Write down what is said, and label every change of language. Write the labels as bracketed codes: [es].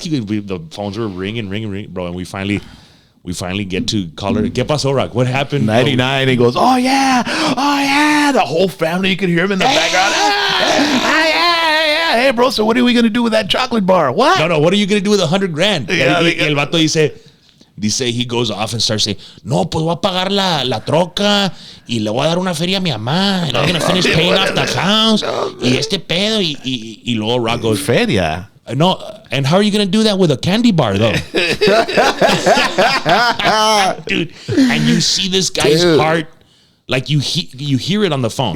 [en] The phones were ringing, bro, and we finally get to caller. [es] ¿Qué pasó, Rock? [en] What happened? 99. He goes, oh yeah. The whole family, you could hear him in the background. Yeah. Hey, bro, so what are we going to do with that chocolate bar? What? No, what are you going to do with $100,000? Yeah, [es] el vato dice, [en] he goes off and starts saying, [es] no, pues voy a pagar la troca y le voy a dar una feria a mi mamá. [en] And I'm going to finish paying off the house. [es] Y este pedo. Y luego Rock goes, feria. [en] No, and how are you going to do that with a candy bar, though? Dude, and you see this guy's heart, like you hear it on the phone.